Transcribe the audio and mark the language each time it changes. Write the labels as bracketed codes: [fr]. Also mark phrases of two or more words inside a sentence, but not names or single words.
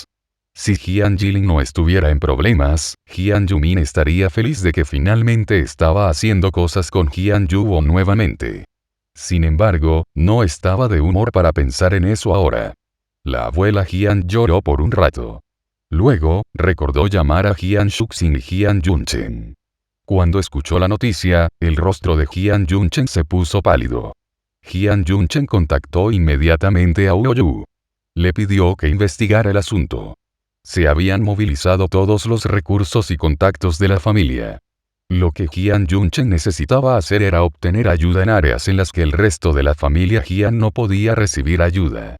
[es] Si Jian Jilin no estuviera en problemas, Jian Yumin estaría feliz de que finalmente estaba haciendo cosas con Jian Yubo nuevamente. Sin embargo, no estaba de humor para pensar en eso ahora. La abuela Jian lloró por un rato. Luego, recordó llamar a Jian Shuxin y Jian Yunchen. Cuando escuchó la noticia, el rostro de Jian Yunchen se puso pálido. Jian Yunchen contactó inmediatamente a Uoyu. Le pidió que investigara el asunto. Se habían movilizado todos los recursos y contactos de la familia. Lo que Jian Yunchen necesitaba hacer era obtener ayuda en áreas en las que el resto de la familia Jian no podía recibir ayuda.